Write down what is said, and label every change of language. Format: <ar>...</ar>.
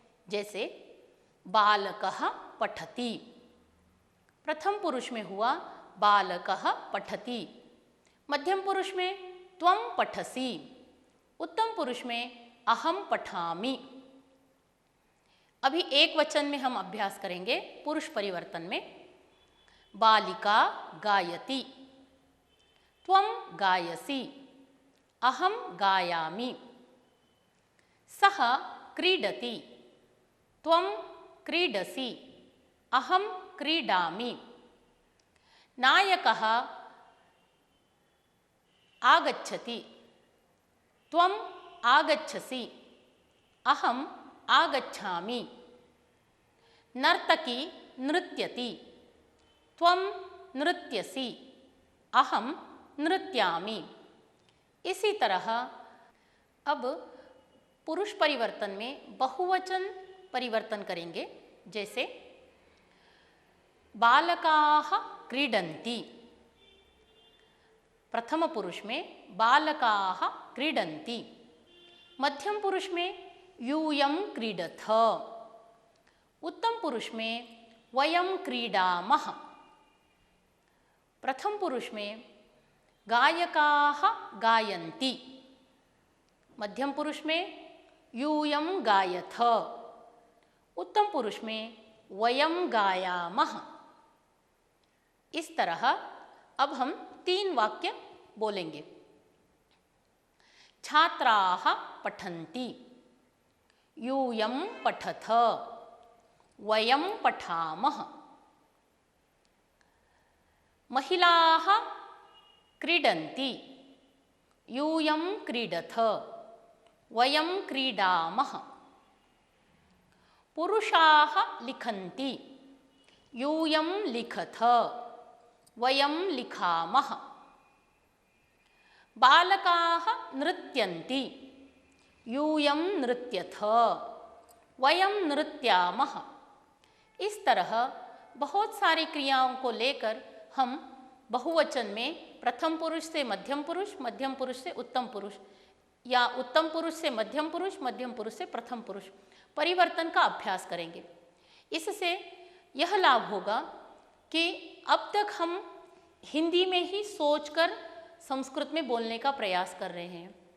<hi>जैसे</hi> <sa>बालकः पठति,</sa> <hi>प्रथम पुरुष में हुआ बालकः पठति, मध्यम पुरुष में</hi> <sa>त्वम पठसि,</sa> <hi>उत्तम पुरुष में</hi> <sa>अहम पठामि।</sa> <hi>अभी एक वचन में हम अभ्यास करेंगे पुरुष परिवर्तन में।</hi> <sa>बालिका गायति, त्वम गायसि, अहम गायामि, सः क्रीडति, त्वम क्रीडसि, अहम क्रीडामि, नायकः आगच्छति, त्वम आगच्छसि, अहम आगच्छामि, नर्तकी नृत्यति, त्वम नृत्यसि, अहम नृत्यामि।</sa> <hi>इसी तरह अब पुरुष परिवर्तन में बहुवचन परिवर्तन करेंगे। जैसे</hi> <sa>बालकाः क्रीडन्ति,</sa> <hi>प्रथम पुरुष में बालकाः क्रीडन्ति, मध्यम पुरुष में</hi> <sa>यूयं क्रीडथ,</sa> <hi>उत्तम पुरुष में</hi> <sa>वयं क्रीडामः,</sa> <hi>प्रथम पुरुष में</hi> <sa>गायकाः गायन्ति,</sa> <hi>मध्यम पुरुष में</hi> <sa>यूयं गायथ,</sa> <hi>उत्तम पुरुष में</hi> <sa>वयं गायामः।</sa> <hi>इस तरह अब हम 3 वाक्य बोलेंगे।</hi> <sa>छात्राः पठन्ति, यूयं पठथ, वयं पठामः। महिलाः क्रीडन्ति, यूयं क्रीडथ, वयं क्रीडामः। पुरुषाः लिखन्ति, यूयं लिखथ, वयं लिखामः। बालकाः नृत्यन्ति, यूयं नृत्यथ, वयं नृत्यामः।</sa> <hi>इस तरह बहुत सारी क्रियाओं को लेकर हम बहुवचन में प्रथम पुरुष से मध्यम पुरुष से उत्तम पुरुष, या उत्तम पुरुष से मध्यम पुरुष से प्रथम पुरुष परिवर्तन का अभ्यास करेंगे। इससे यह लाभ होगा कि अब तक हम हिंदी में ही सोचकर संस्कृत में बोलने का प्रयास कर रहे हैं।</hi>